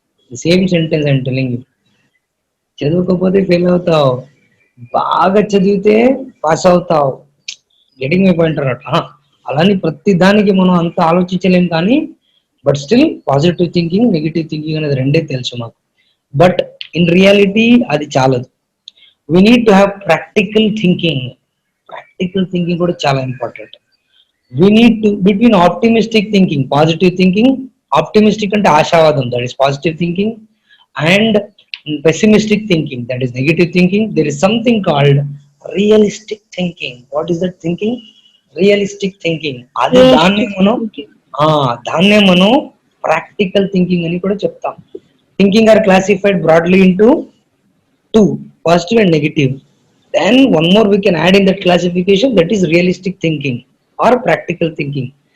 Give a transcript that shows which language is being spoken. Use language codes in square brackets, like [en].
[en] Same sentence I'm telling you. [te] చదవకపోతే fail అవుతావు, బాగా చదివితే పాస్ అవుతావు. [en] Getting my point అన్నట్టు. [te] అలాని ప్రతి దానికి మనం అంత ఆలోచించలేం, కానీ but still positive thinking, negative thinking అనేది రెండే తెలుసు మాకు. [en] but in reality [te] అది చాలదు. [en] We need to have practical thinking. Practical thinking కూడా చాలా important. We need to between optimistic thinking, positive thinking. Optimistic [te] ante aashavadam, [en] that is positive thinking, and pessimistic thinking, that is negative thinking. There is something called realistic thinking. What is that thinking? Realistic thinking. [te] అది దాన్నే [en] Realistic [te] మనం [en] thinking. [te] దాన్నే మనం practical thinking అని కూడా చెప్తాం. [en] Thinking are classified broadly into two, positive and negative. Then one more we can add in that classification, that is realistic thinking or practical thinking.